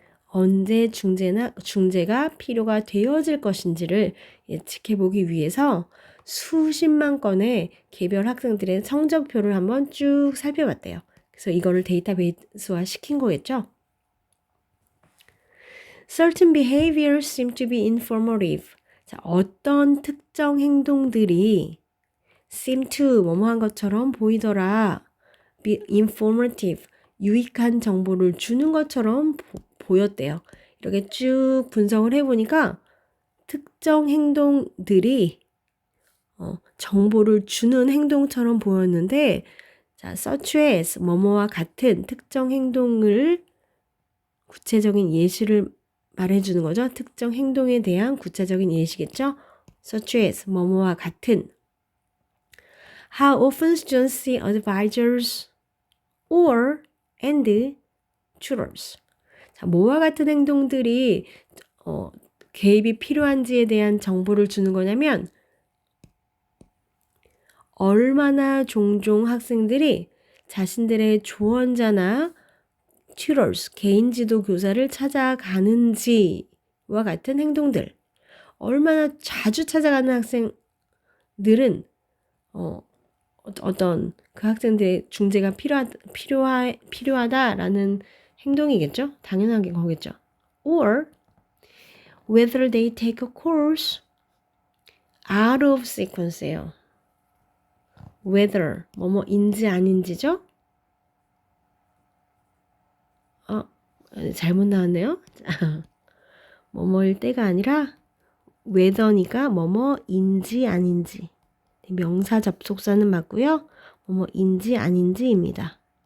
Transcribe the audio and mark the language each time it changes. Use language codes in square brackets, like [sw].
[ko] 언제 중재가 필요가 되어질 것인지를 예측해 보기 위해서 수십만 건의 개별 학생들의 성적표를 한번 쭉 살펴봤대요. 그래서 이거를 데이터베이스화 시킨 거겠죠. [en] Certain behaviors seem to be informative. 자, [ko] 어떤 특정 행동들이 [en] seem to [ko] 뭐뭐한 것처럼 보이더라. [en] be informative, [ko] 유익한 정보를 주는 것처럼 보였대요. 이렇게 쭉 분석을 해보니까 특정 행동들이 정보를 주는 행동처럼 보였는데, 자, [en] such as [ko] 뭐뭐와 같은 특정 행동을 구체적인 예시를 말해주는 거죠. 특정 행동에 대한 구체적인 예시겠죠. [en] such as [ko] 뭐뭐와 같은. [en] How often students see advisors or and tutors. [ko] 자, 뭐와 같은 행동들이 개입이 필요한지에 대한 정보를 주는 거냐면 얼마나 종종 학생들이 자신들의 조언자나 tutors, 개인 지도 교사를 찾아가는지와 같은 행동들. 얼마나 자주 찾아가는 학생들은 어떤 그 학생들의 중재가 필요하다라는 행동이겠죠? 당연하게 거겠죠. [en] Or whether they take a course out of sequence예요. [ko] whether 뭐뭐인지 아닌지죠? 잘못 나왔네요. 뭐뭐일 때가 아니라 whether니까 뭐뭐인지 아닌지. 명사 접속사는 맞고요. 뭐뭐인지 아닌지입니다.